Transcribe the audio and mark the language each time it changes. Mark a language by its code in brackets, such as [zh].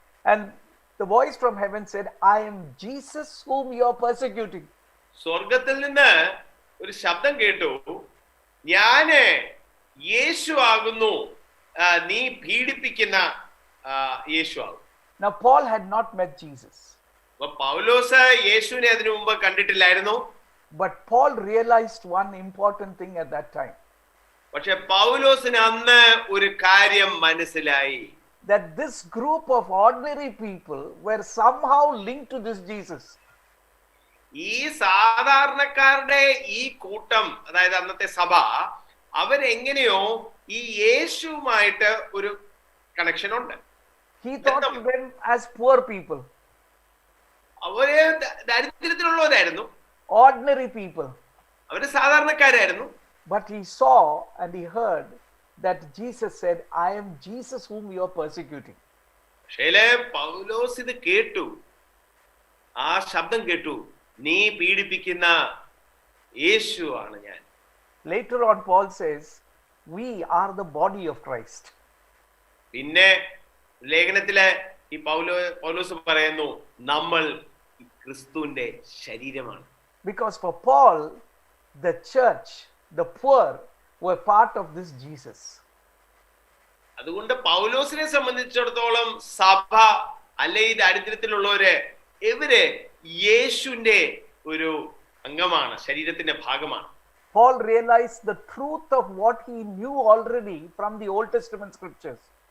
[en] And the voice from heaven said, I am Jesus whom you are persecuting. [ml] സ്വർഗത്തിൽ നിന്ന് ഒരു ശബ്ദം കേട്ടു, ഞാന് യേശു ആകുന്നു, നീ പീഡിപ്പിക്കുന്ന യേശു ആകും. [en] Now Paul had not met Jesus. [ml] പൗലോസ് യേശുവിനെ അതിനു മുമ്പ് കണ്ടിട്ടില്ലായിരുന്നു. [en] But Paul realized one important thing at that time. [ml] പക്ഷെ പൗലോസിന് അന്ന് ഒരു കാര്യം മനസ്സിലായി. [en] That this group of ordinary people were somehow linked to this Jesus. [ml] ഈ സാധാരണക്കാരുടെ ഈ കൂട്ടം, അതായത് അന്നത്തെ സഭ, അവരെങ്ങനെയോ ഈ യേശുവുമായിട്ട് ഒരു കണക്ഷൻ ഉണ്ട്. [en] He thought of them as poor people. [ml] അവര് ദാരിദ്ര്യത്തിലുള്ളവരായിരുന്നു, [en] ordinary people. [ml] അവര് സാധാരണക്കാരായിരുന്നു. [en] But he saw and he heard that Jesus said, I am Jesus whom you are persecuting. [ml] പക്ഷേ പൗലോസ് ഇത് കേട്ടു, ആ ശബ്ദം കേട്ടു, നീ പീഡിപ്പിക്കുന്ന യേശു ആണ് ഞാൻ. [en] Later on Paul says, we are the body of Christ. [ml] പിന്നെ ലേഖനത്തിലെ ഈ പൗലോസ് പറയുന്നു, നമ്മൾ ക്രിസ്തുവിന്റെ ശരീരമാണ്. [en] Because for Paul, the church, the poor were part of this Jesus. [ml] അതുകൊണ്ട് പൗലോസിനെ സംബന്ധിച്ചിടത്തോളം സഭ അല്ലെ ഈ ദാരിദ്ര്യത്തിലുള്ളവര് ഇവര് യേശുവിന്റെ ഒരു അംഗമാണ്, ശരീരത്തിന്റെ ഭാഗമാണ്. [en] Paul realized the truth of what he knew already from the Old Testament scriptures.